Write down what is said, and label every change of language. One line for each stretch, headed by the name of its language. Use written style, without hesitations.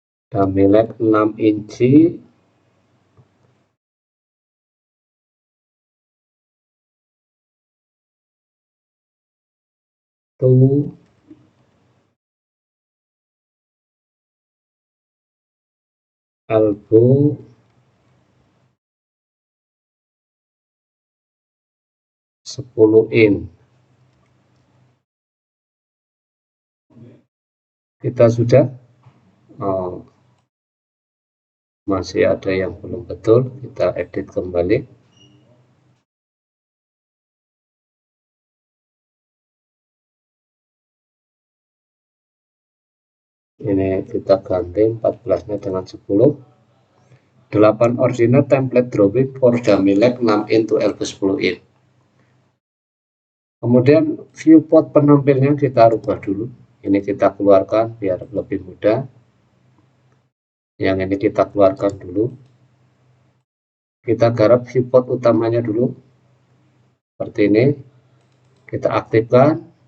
English: Dummy leg 6 inci to elbow 10 in.
Indonesian: Kita sudah masih ada yang belum betul, kita edit kembali. Ini kita ganti 14-nya dengan 10.
English: 8 ordinate template drawing for dummy leg 6 in to elbow 10 in.
Indonesian: Kemudian viewport penampilnya kita rubah dulu. Ini kita keluarkan biar lebih mudah. Yang ini kita keluarkan dulu. Kita garap viewport utamanya dulu. Seperti ini. Kita aktifkan.